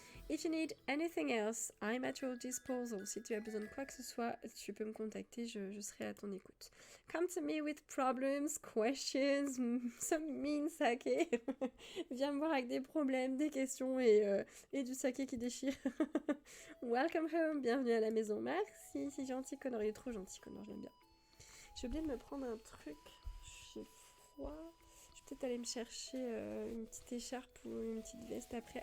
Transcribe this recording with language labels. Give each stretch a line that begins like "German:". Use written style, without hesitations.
English: If you need anything else, I'm at your disposal.
French: Si tu as besoin de quoi que ce soit, tu peux me contacter, je serai à ton écoute.
English: Come to me with problems, questions, some mean saké.
French: Viens me voir avec des problèmes, des questions et du saké qui déchire.
English: Welcome home,
French: bienvenue à la maison. Merci, c'est gentil Connor, il est trop gentil Connor, je l'aime bien. J'ai oublié de me prendre un truc, j'ai froid. Peut-être aller me chercher une petite écharpe ou une petite veste après.